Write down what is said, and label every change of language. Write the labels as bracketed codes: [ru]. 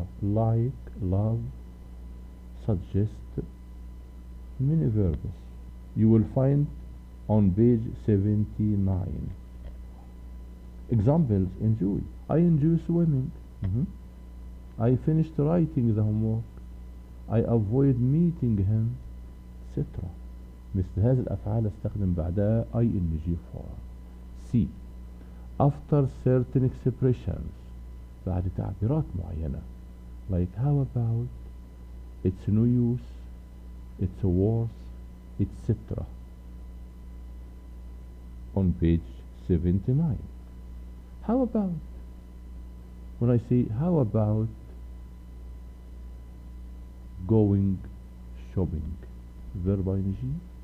[en] like, love, suggest, many verbs you will find on page 79. Examples: enjoy. I enjoy swimming. I finished writing the homework. I avoid meeting him, etc. [ar] مثل هذه الأفعال استخدم بعدها ing form. [en] C. After certain expressions [ar] بعد تعبيرات معينة [en] like how about, it's no use, it's worth, etc. on page 79. How about, when I say how about going shopping, verb ing.